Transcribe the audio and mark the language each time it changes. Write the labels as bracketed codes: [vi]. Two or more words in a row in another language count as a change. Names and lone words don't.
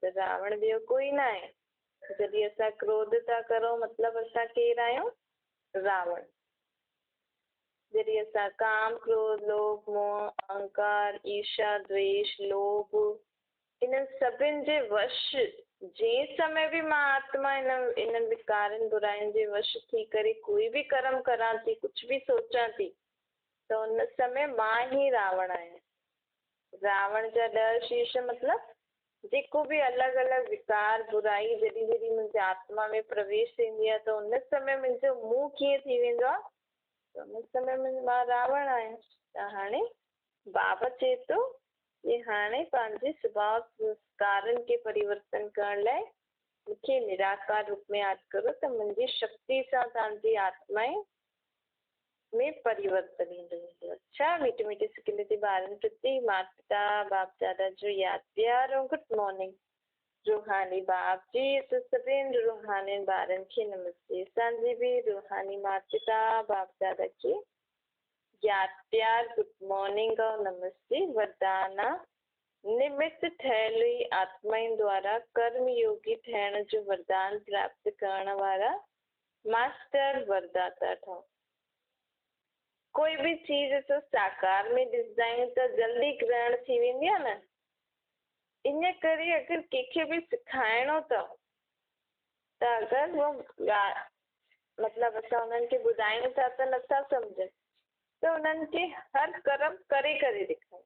[sd] त रावण ॿियो कोई न आहे। जॾहिं असां क्रोध था करूं, मतिलबु असां केरु आहियूं? रावण। जॾहिं असां काम, क्रोध, लोभ, मोह, अहंकार, ईर्ष्या, द्वेष, लोभ, इन्हनि सभिनि जे वश जंहिं समय बि मां आत्मा इन्हनि विकारनि, बुराइनि जे वश थी करे कोई बि कर्म करां थी, कुझु बि सोचां थी, त उन समय मां ही रावण आहियां। रावण जा 10 शीर्ष मतिलबु जेको बि अलॻि अलॻि विकार, बुराई जॾहिं जॾहिं मुंहिंजे आत्मा में प्रवेश थींदी आहे, त उन समय मुंहिंजो मुंहुं कीअं थी वेंदो आहे? त उन समय मां रावण आहियां। त हाणे बाबा चए थो कि हाणे पंहिंजे स्वभाव संस्कारनि खे परिवर्तन करण लाइ मूंखे निराकार रूप में यादि करो, त मुंहिंजी शक्ति सां तव्हांजी आत्माएं में परिवर्तन ईंदो। अच्छा मीठे मीठे सिखियल जे ॿारनि प्रति माता पिता बाप दादा जो यादि प्यार ऐं [en] good morning. [sd] रूहानी बाप जी सभिनि रूहानी ॿारनि खे नमस्ते। असांजी बि रूहानी माता पिता बाप दादा खे यादि प्यार [en] good morning [sd] और नमस्ते। वरदान निमित्त ठहियल आत्माउनि द्वारा कर्म योगी ठहिण जो वरदान प्राप्त करण वारा मास्टर वरदाता ठहो। कोई भी चीज असां साकार में ॾिसंदा आहियूं त जल्दी ग्रहण थी वेंदी आहे न। इन करे अगरि कंहिंखे बि सिखाइणो अथव त अगरि वो मतिलबु असां उन्हनि खे ॿुधायूं था त नथा सम्झनि, त उन्हनि खे हर कर्म करे करे ॾेखारियूं।